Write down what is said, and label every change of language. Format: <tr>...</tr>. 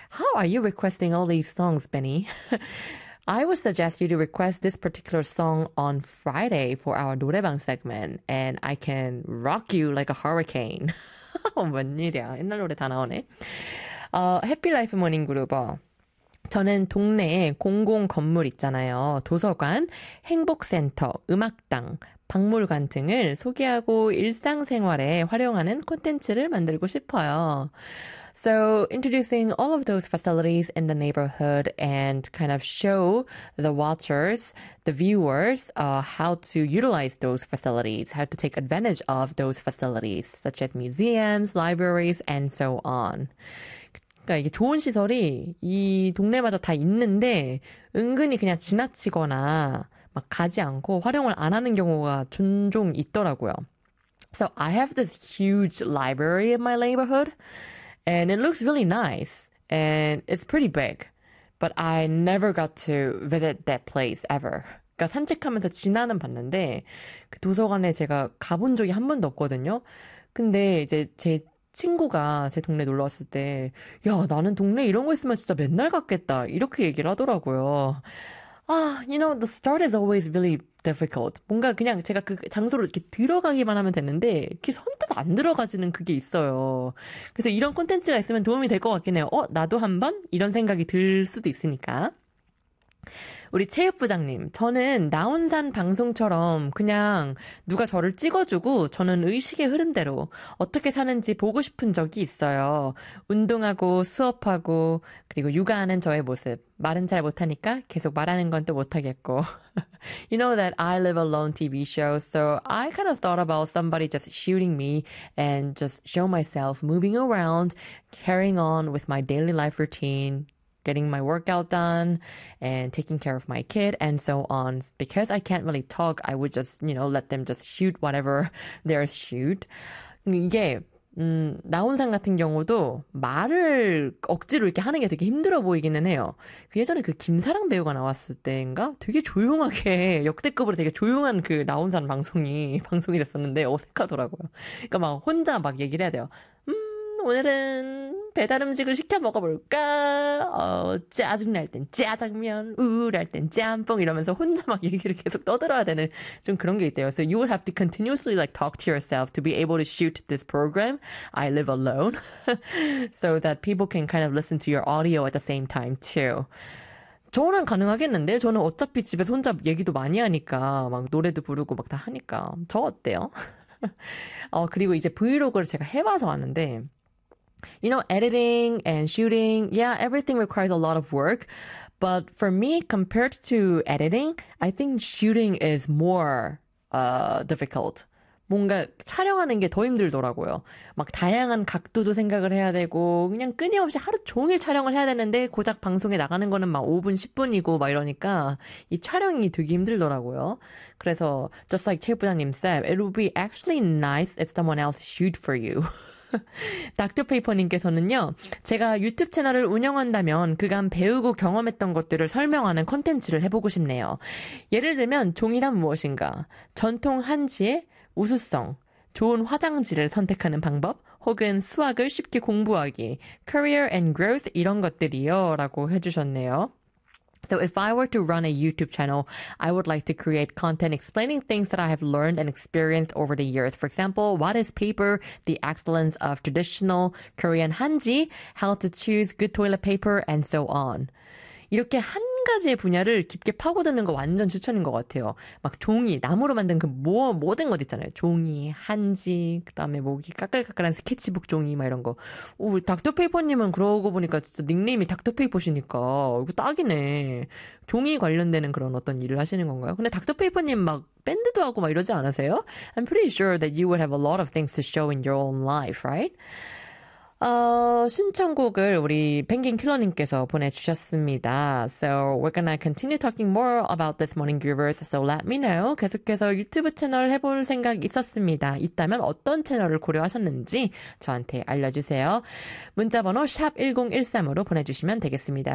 <en>How are you requesting all these songs, Benny? I would suggest you to request this particular song on Friday for our 노래방 segment, and I can rock you like a hurricane.</en> <ko>웬일이야. 옛날 노래 다 나오네. Happy Life Morning Group. 저는 동네에 공공 건물 있잖아요. 도서관, 행복센터, 음악당, 박물관 등을 소개하고 일상생활에 활용하는 콘텐츠를 만들고 싶어요.</ko> <en>So introducing all of those facilities in the neighborhood and kind of show the watchers, the viewers, how to utilize those facilities, how to take advantage of those facilities, such as museums, libraries, and so on.</en> <ko>그러니까 이게 좋은 시설이 이 동네마다 다 있는데 은근히 그냥 지나치거나 막 가지 않고 활용을 안 하는 경우가 종종 있더라고요.</ko> <en>So I have this huge library in my neighborhood and it looks really nice and it's pretty big. But I never got to visit that place ever.</en> <ko>그러니까 산책하면서 지나는 봤는데 그 도서관에 제가 가본 적이 한 번도 없거든요. 근데 이제 제 친구가 제 동네 놀러 왔을 때, 야, 나는 동네 이런 거 있으면 진짜 맨날 갔겠다. 이렇게 얘기를 하더라고요. 아,</ko> <en>you know, the start is always really difficult.</en> <ko>뭔가 그냥 제가 그 장소로 이렇게 들어가기만 하면 되는데, 이렇게 선뜻 안 들어가지는 그게 있어요. 그래서 이런 콘텐츠가 있으면 도움이 될것 같긴 해요. 나도 한번? 이런 생각이 들 수도 있으니까. 우리 체육부장님, 저는 나온산 방송처럼 그냥 누가 저를 찍어주고 저는 의식의 흐름대로 어떻게 사는지 보고 싶은 적이 있어요. 운동하고 수업하고 그리고 육아하는 저의 모습. 말은 잘 못하니까 계속 말하는 건또 못하겠고.</ko> <en>You know that I live alone TV show, so I kind of thought about somebody just shooting me and just show myself moving around, carrying on with my daily life routine. Getting my workout done and taking care of my kid and so on. Because I can't really talk, I would just, you know, let them just shoot whatever they're shoot.</en> <ko>이게, 나온상 같은 경우도 말을 억지로 이렇게 하는 게 되게 힘들어 보이기는 해요. 그 예전에 그 김사랑 배우가 나왔을 때인가? 되게 조용하게, 역대급으로 되게 조용한 그 나온상 방송이 됐었는데 어색하더라고요. 그러니까 막 혼자 막 얘기를 해야 돼요. 오늘은 배달 음식을 시켜 먹어볼까? 짜증날 땐 짜장면, 우울할 땐 짬뽕 이러면서 혼자 막 얘기를 계속 떠들어야 되는 좀 그런 게 있대요. So you would have to continuously like talk to yourself to be able to shoot this program, I Live Alone, so that people can kind of listen to your audio at the same time too. 저는 가능하겠는데? 저는 어차피 집에 혼자 얘기도 많이 하니까, 막 노래도 부르고 막다 하니까. 저 어때요? 그리고 이제 브이로그를 제가 해봐서 아는데,</ko> <en>You know, editing and shooting, yeah, everything requires a lot of work. But for me, compared to editing, I think shooting is more, difficult.</en> <ko>뭔가 촬영하는 게더 힘들더라고요. 막 다양한 각도도 생각을 해야 되고, 그냥 끊임없이 하루 종일 촬영을 해야 되는데, 고작 방송에 나가는 거는 막 5분, 10분이고, 막 이러니까, 이 촬영이 되게 힘들더라고요. 그래서,</ko> <en>just like 체육부장님 said, it would be actually nice if someone else shoot for you.</en> <ko>닥터페이퍼님께서는요, 제가 유튜브 채널을 운영한다면 그간 배우고 경험했던 것들을 설명하는 콘텐츠를 해보고 싶네요. 예를 들면 종이란 무엇인가, 전통 한지의 우수성, 좋은 화장지를 선택하는 방법, 혹은 수학을 쉽게 공부하기,</ko> <en>career and growth</en> <ko>이런 것들이요라고 해주셨네요.</ko> <en>So if I were to run a YouTube channel, I would like to create content explaining things that I have learned and experienced over the years. For example, what is paper, the excellence of traditional Korean 한지, how to choose good toilet paper, and so on.</en> <ko>이렇게 한 가지의 분야를 깊게 파고드는 거 완전 추천인 것 같아요. 막 종이, 나무로 만든 그 모든 것 있잖아요. 종이, 한지, 그다음에 뭐 까끌까끌한 스케치북 종이 막 이런 거. 오, 닥터페이퍼님은 그러고 보니까 진짜 닉네임이 닥터페이퍼시니까 이거 딱이네. 종이 관련되는 그런 어떤 일을 하시는 건가요? 근데 닥터페이퍼님 막 밴드도 하고 막 이러지 않으세요?</ko> <en>I'm pretty sure that you would have a lot of things to show in your own life, right?</en> <ko>신청곡을 우리 펭귄 킬러님께서 보내주셨습니다.</ko> <en>So we're gonna continue talking more about this morning groovers. So let me know.</en> <ko>계속해서 유튜브 채널 해볼 생각 있었습니다. 있다면 어떤 채널을 고려하셨는지 저한테 알려주세요. 문자번호 #1013으로 보내주시면 되겠습니다.</ko>